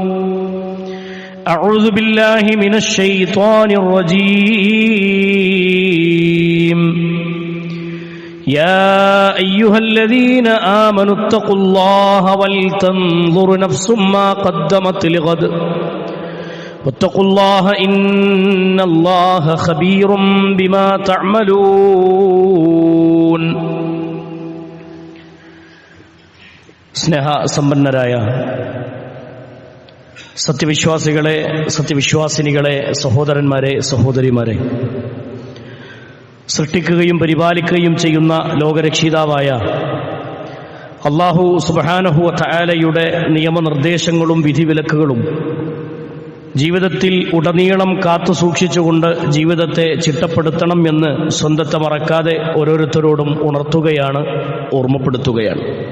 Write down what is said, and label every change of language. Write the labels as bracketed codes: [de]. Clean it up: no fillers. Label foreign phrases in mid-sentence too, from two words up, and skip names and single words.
[ar] أعوذ بالله من الشيطان الرجيم يا أيها الذين آمنوا اتقوا الله ولتنظر نفس ما قدمت لغد واتقوا الله إن الله خبير بما تعملون [ml] സ്നേഹ സമ്പന്നരായ സത്യവിശ്വാസികളെ, സത്യവിശ്വാസിനികളെ, സഹോദരന്മാരെ, സഹോദരിമാരെ, സൃഷ്ടിക്കുകയും പരിപാലിക്കുകയും ചെയ്യുന്ന ലോകരക്ഷിതാവായ അല്ലാഹു [ar] سبحانه وتعالى [ml] നിയമനിർദ്ദേശങ്ങളും വിധിവിലക്കുകളും ജീവിതത്തിൽ ഉടനീളം കാത്തു സൂക്ഷിച്ചുകൊണ്ട് ജീവിതത്തെ ചിട്ടപ്പെടുത്തണം എന്ന് സ്വന്തത്തെ മറക്കാതെ ഓരോരുത്തരോടും ഉണർത്തുകയാണ്, ഓർമ്മപ്പെടുത്തുകയാണ്.